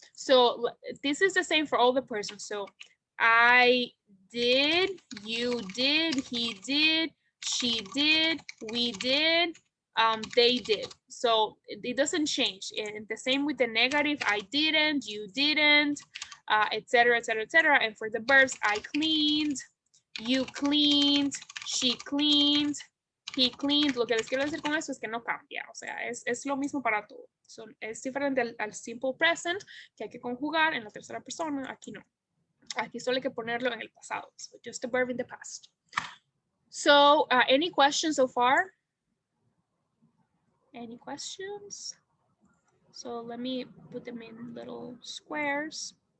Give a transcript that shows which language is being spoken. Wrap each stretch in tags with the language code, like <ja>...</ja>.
<en>So this is the same for all the persons. So I did, you did, he did, she did, we did, they did. So it doesn't change. And the same with the negative, I didn't, you didn't, etc., etc., etc. And for the verbs, I cleaned, you cleaned, she cleaned, he cleaned.</en> <es>Lo que les quiero decir con eso es que no cambia, o sea, es lo mismo para todo. So, es diferente al simple present, que hay que conjugar en la tercera persona, aquí no. Aquí solo hay que ponerlo en el pasado.</es> <en>So just the verb in the past. So any questions so far? Any questions? So let me put them in little squares.</en>